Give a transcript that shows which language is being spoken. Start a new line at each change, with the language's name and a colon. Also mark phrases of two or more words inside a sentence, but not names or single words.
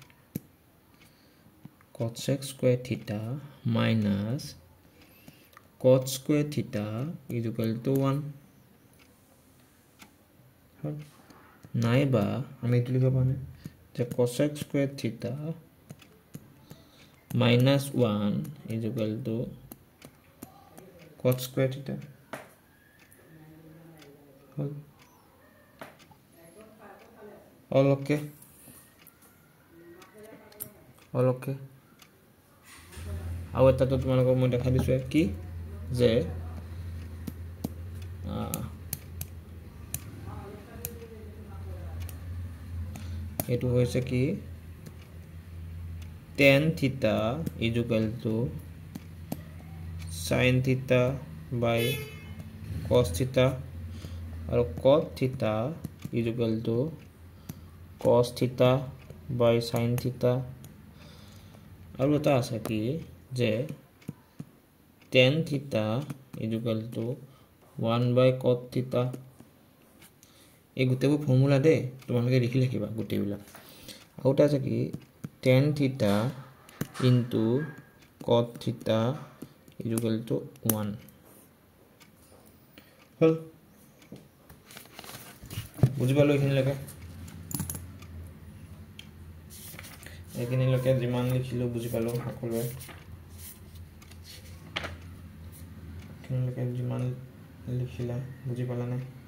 English: cosec square theta minus cot square theta is equal to 1
Assamese: নাইবা আমি এটো লিখিব পাওনে যে
English: cosec square theta minus 1 is equal to cot square theta all okay
Assamese: আৰু এটা তো তোমালোকক মই দেখা দিছো কি যে এটো হৈছে কি
English: tan theta is equal to sin theta by cos theta আৰু cot theta is equal to cos theta by sin theta
Assamese: আৰু এটা আছে কি যে
English: tan theta is equal to 1 by cot theta
Assamese: এই গুটেবোৰ ফৰ্মুলা দে তোমালোকে লিখি লিখিবা গুটেবিলাক আৰু এটা আছে কি
English: tan theta into cot theta is equal to 1
Assamese: হল বুজি পালো এইখিনি লকে যিমান লিখিলো বুজি পালো সকলোৱে এইখিনি লকে যিমান লিখিলা বুজি পালা নে